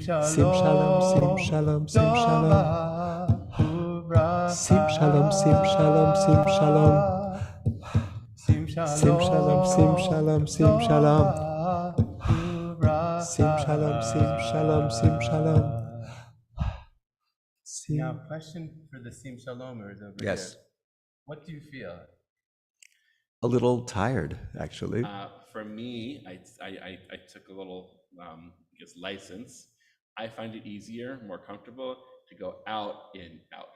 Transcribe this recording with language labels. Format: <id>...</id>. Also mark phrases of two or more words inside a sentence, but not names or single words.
<he>שים שלום, שים שלום, שים שלום. שים שלום, שים שלום, שים שלום. Sim שים שלום, שים שלום, שים שלום. שים שלום, שים שלום, שים שלום.</he> <en>Now, question for the Sim Shalomers over Yes. here. What do you feel? A little tired, actually. For me, I took a little, I guess, license. I find it easier, more comfortable to go out, in, out.</en>